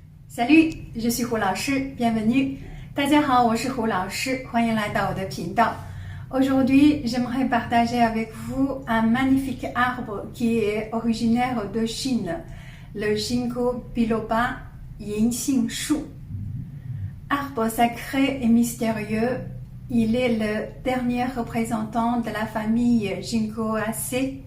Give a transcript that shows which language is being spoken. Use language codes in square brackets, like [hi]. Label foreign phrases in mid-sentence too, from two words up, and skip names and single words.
[fr] Salut, je suis 胡老师 bienvenue. [zh] 大家好，我是胡老师，欢迎来到我的频道。 [fr] Aujourd'hui, j'aimerais partager avec vous un magnifique arbre qui est originaire de Chine, le Ginkgo biloba Yinxing Shu. Arbre sacré et mystérieux, il est le dernier représentant de la famille Ginkgoaceae.